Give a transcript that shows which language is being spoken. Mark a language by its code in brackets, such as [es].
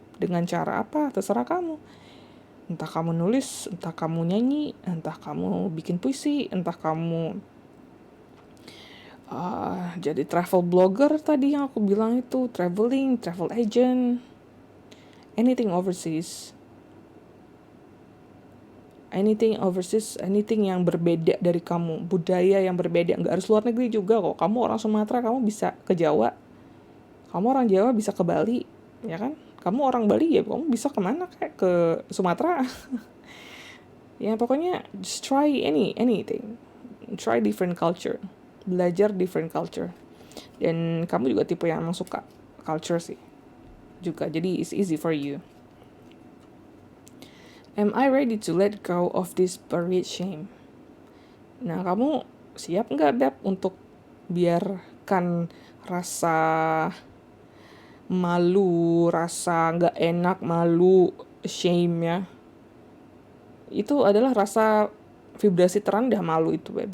[id] Dengan cara apa terserah kamu. Entah kamu nulis, entah kamu nyanyi, entah kamu bikin puisi, entah kamu jadi travel blogger tadi yang aku bilang itu, travel agent, [en] anything overseas, anything [id] yang berbeda dari kamu, budaya yang berbeda, nggak harus luar negeri juga kok. Kamu orang Sumatera, kamu bisa ke Jawa, kamu orang Jawa bisa ke Bali, ya kan? Kamu orang Bali ya, kamu bisa kemana kayak ke Sumatera. Ya pokoknya [en] just try anything, try different culture. [id] Belajar [en] different culture. [id] Dan kamu juga tipe yang emang suka culture sih juga, jadi [en] it's easy for you. Am I ready to let go of this buried shame? [id] Nah, kamu siap nggak, Beb, untuk biarkan rasa malu, rasa nggak enak, malu, shame ya, itu adalah rasa vibrasi terendah malu itu, Beb.